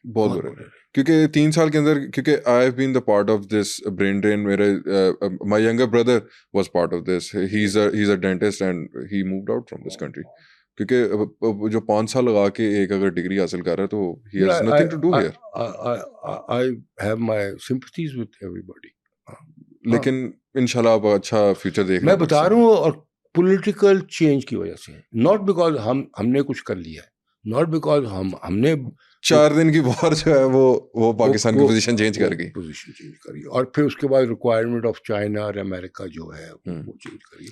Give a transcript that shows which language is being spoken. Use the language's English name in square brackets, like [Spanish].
[Urdu] بہت برے رہے, کیونکہ 3 سال کے اندر, کیونکہ [English] I have been the part of this brain drain. [Urdu] میرے [English] My younger brother was part of this, he is a dentist and he moved out from this country. [Urdu] کیونکہ جو 5 سال لگا کے ایک اگر ڈگری حاصل کر رہا ہے تو [English] he has nothing to do here. I have my sympathies with everybody. [Urdu] لیکن انشاءاللہ آپ اچھا فیوچر دیکھ رہے ہیں. میں بتا رہا ہوں, اور پولیٹیکل چینج کی وجہ سے, ناٹ بیکاز ہم نے کچھ کر لیا ہے, ناٹ بیکاز ہم نے 4 دن کی وار جو ہے وہ پاکستان کی پوزیشن چینج کر گئی, اور پھر اس کے بعد ریکوائرمنٹ آف چائنا اور امریکہ جو ہے وہ چینج کری.